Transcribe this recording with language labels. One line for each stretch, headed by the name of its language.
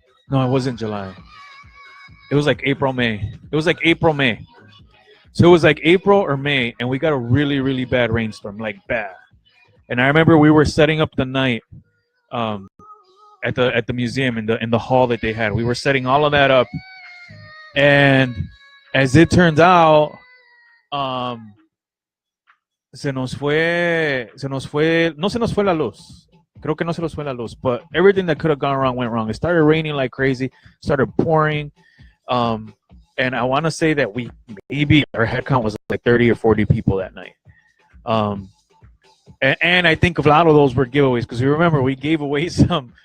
English: No, it wasn't July. It was like April, May. It was like April, May. So it was like April or May, and we got a really bad rainstorm, like bad. And I remember we were setting up the night at the museum in the hall that they had. We were setting all of that up, and As it turns out,
Spanish: no se nos fue la luz. Creo que no se nos fue la luz,
English: but everything that could have gone wrong went wrong. It started raining like crazy, started pouring, and I want to say that maybe our head count was like 30 or 40 people that night. And I think a lot of those were giveaways because you remember we gave away some.